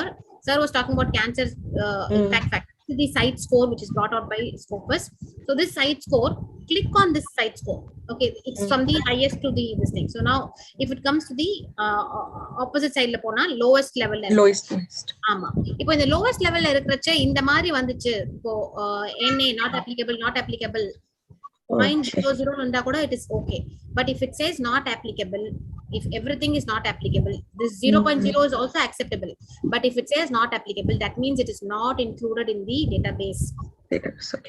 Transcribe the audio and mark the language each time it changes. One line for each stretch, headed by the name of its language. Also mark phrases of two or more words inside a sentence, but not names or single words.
English: Sir was talking about cancer impact factor. The site score which is brought out by Scopus. So this site score, click on this site score. Okay, it's from the highest to this thing. So now if it comes to the opposite side
Tamil: ல போனா,
English: lowest level lowest.
Tamil: ஆமா இப்போ
English: in the lowest level
Tamil: ல இருக்குறச்சா இந்த மாதிரி வந்துச்சு இப்போ
English: NA not applicable
Tamil: 0.00 உண்டா கூட
English: it is okay. But if it says not applicable, if everything is not applicable, this 0.0 is also acceptable. But if it says not applicable, that means it is not included in the database. Okay.